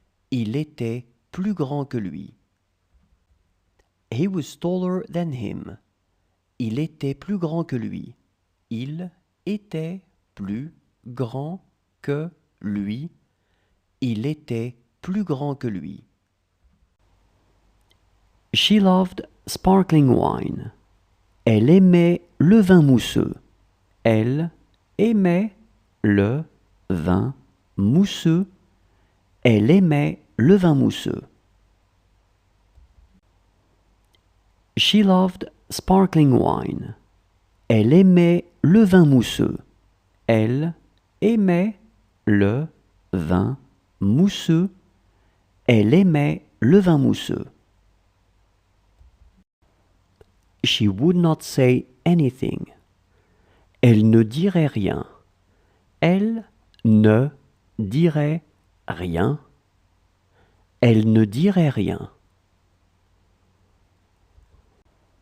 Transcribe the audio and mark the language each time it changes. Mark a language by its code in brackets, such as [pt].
[fr] Il était plus grand que lui. [en] He was taller than him. [fr] Il était plus grand que lui. Il était plus grand que lui. Il était plus grand que lui. [en] She loved sparkling wine. [fr] Elle aimait le vin mousseux. Elle aimait le vin mousseux. Elle aimait le vin mousseux. [en] She loved sparkling wine. [fr] Elle aimait le vin mousseux. Elle aimait le vin mousseux. Elle aimait le vin mousseux. [en] She would not say anything. [fr] Elle ne dirait rien. Elle ne dirait rien. Elle ne dirait rien. [en] She would not say anything.